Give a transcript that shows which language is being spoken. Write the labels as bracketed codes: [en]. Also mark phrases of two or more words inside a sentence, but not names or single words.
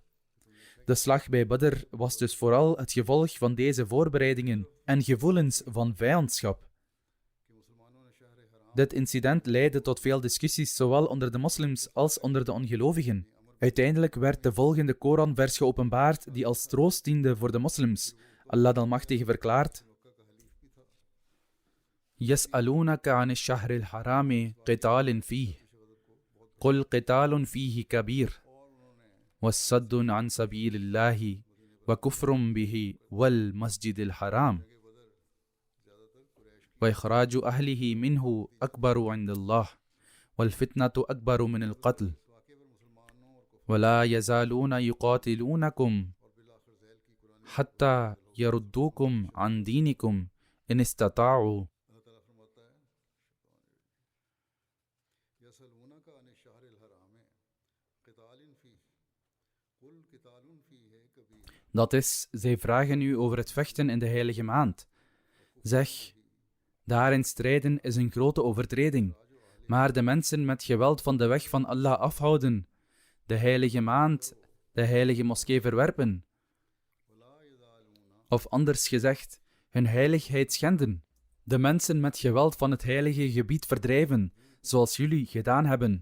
[nl] De slag bij Badr was dus vooral het gevolg van deze voorbereidingen en gevoelens van vijandschap. Dit incident leidde tot veel discussies, zowel onder de moslims als onder de ongelovigen. Uiteindelijk werd de volgende Koranvers geopenbaard die als troost diende voor de moslims. Allah de Almachtige verklaart: [ar] يسألونك عن الشهر الحرام قتال فيه. قل قتال فيه كبير. وصد عن سبيل الله وكفر به والمسجد الحرام. وإخراج أهله منه أكبر عند الله والفتنة أكبر من القتل ولا يزالون يقاتلونكم حتى يردوكم عن دينكم إن استطاعوا. [nl] Dat is, zij vragen u over het vechten in de heilige maand. Zeg: daarin strijden is een grote overtreding, maar de mensen met geweld van de weg van Allah afhouden, de heilige maand, de heilige moskee verwerpen, of anders gezegd, hun heiligheid schenden, de mensen met geweld van het heilige gebied verdrijven, zoals jullie gedaan hebben.